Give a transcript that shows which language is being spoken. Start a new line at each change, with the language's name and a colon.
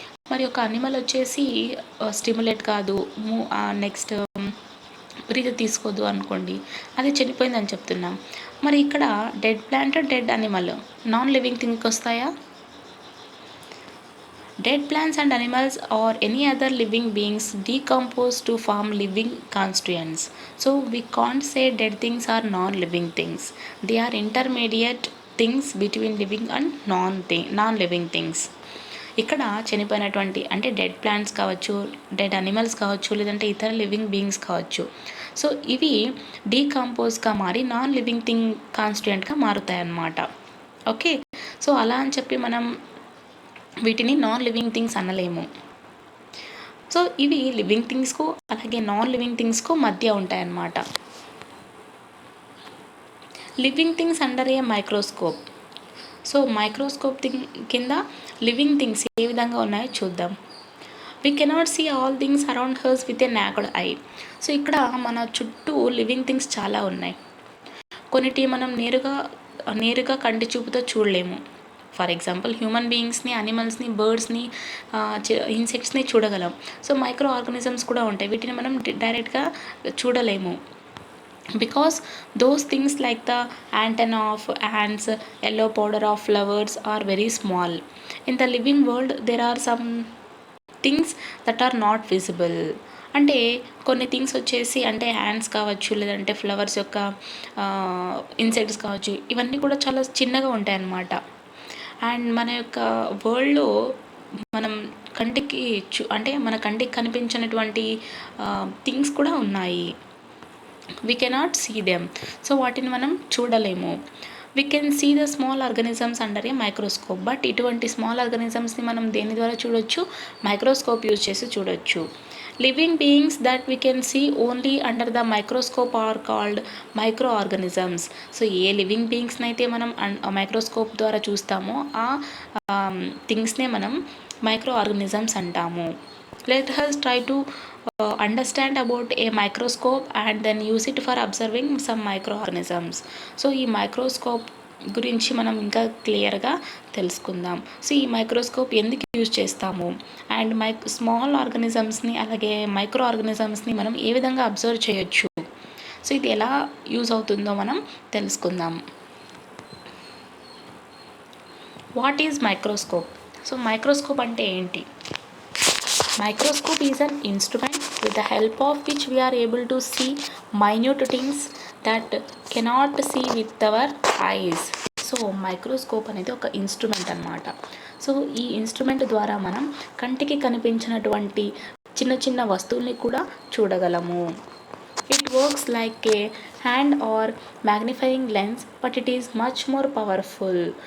Telugu: మరి ఒక అనిమల్ వచ్చేసి స్టిమ్యులేట్ కాదు, నెక్స్ట్ బ్రీత్ తీసుకోదు అనుకోండి, అది చనిపోయింది అని చెప్తున్నాం. మరి ఇక్కడ dead plant, dead animal non living థింగ్కి వస్తాయా?
English: Dead plants and animals or any other living beings decompose to form living constituents. So we can't say dead things are non-living things. They are intermediate things between living and non-living things.
Telugu: ఇక్కడ చనిపోయినటువంటి అంటే dead plants కావచ్చు, dead animals కావచ్చు, లేదంటే ఇతర living beings కావచ్చు. So ఇవి డీకంపోజ్గా మారి నాన్ లివింగ్ థింగ్ కాన్స్టిట్యూయెంట్గా మారుతాయి అన్నమాట. ఓకే, సో అలా అని చెప్పి మనం వీటిని నాన్ లివింగ్ థింగ్స్ అనలేము. సో ఇవి లివింగ్ థింగ్స్కు అలాగే నాన్ లివింగ్ థింగ్స్కు మధ్య ఉంటాయన్నమాట.
English: Living things under a microscope.
Telugu: సో మైక్రోస్కోప్ కింద లివింగ్ థింగ్స్ ఏ విధంగా ఉన్నాయో చూద్దాం.
English: We cannot see all things around hers with a naked eye.
Telugu: So ఇక్కడ మన చుట్టూ లివింగ్ థింగ్స్ చాలా ఉన్నాయి. కొన్నిటి మనం నేరుగా కంటి చూపుతో చూడలేము. ఫర్ ఎగ్జాంపుల్ హ్యూమన్ బీయింగ్స్ని, అనిమల్స్ని, బర్డ్స్ని, ఇన్సెక్ట్స్ని చూడగలం. సో మైక్రో ఆర్గానిజమ్స్ కూడా ఉంటాయి, వీటిని మనం డైరెక్ట్గా చూడలేము.
English: Because those things like the antenna of ants, yellow powder of flowers are very small. In the living world there are some things that are not visible.
Telugu: అంటే కొన్ని things వచ్చేసి అంటే హ్యాండ్స్ కావచ్చు, లేదంటే ఫ్లవర్స్ యొక్క ఇన్సెక్ట్స్ కావచ్చు, ఇవన్నీ కూడా చాలా చిన్నగా ఉంటాయి అన్నమాట. అండ్ మన యొక్క వరల్డ్లో మనం కంటికి అంటే మన కంటికి కనిపించినటువంటి థింగ్స్ కూడా ఉన్నాయి.
English: We cannot see them.
Telugu: So వాటిని మనం చూడలేము.
English: We can see the small organisms under a microscope.
Telugu: But ఇటువంటి స్మాల్ ఆర్గానిజమ్స్ని మనం దేని ద్వారా చూడొచ్చు? మైక్రోస్కోప్ యూజ్ చేసి చూడొచ్చు.
English: Living beings that we can see only under the microscope are called micro organisms.
Telugu: So ఏ living బీయింగ్స్ని అయితే మనం మైక్రోస్కోప్ ద్వారా చూస్తామో ఆ థింగ్స్నే మనం మైక్రో ఆర్గానిజమ్స్ అంటాము.
English: Let us try to understand about a microscope and then use it for observing some microorganisms.
Telugu: So ఈ microscope గురించి మనం ఇంకా క్లియర్గా తెలుసుకుందాం. సో ఈ మైక్రోస్కోప్ ఎందుకు యూజ్ చేస్తాము, అండ్ స్మాల్ ఆర్గానిజమ్స్ని అలాగే మైక్రో ఆర్గానిజమ్స్ని మనం ఏ విధంగా అబ్జర్వ్ చేయొచ్చు, సో ఇది ఎలా యూజ్ అవుతుందో మనం తెలుసుకుందాం.
English: What is microscope?
Telugu: So microscope అంటే ఏంటి?
English: Microscope is an instrument with the help of which we are able to see minute things that cannot see with our eyes.
Telugu: So microscope అనేది ఒక instrument అన్నమాట. So ఈ instrument ద్వారా మనం కంటికి కనిపించినటువంటి చిన్న చిన్న వస్తువుల్ని కూడా చూడగలము.
English: It works like a hand or magnifying lens, but it is much more powerful.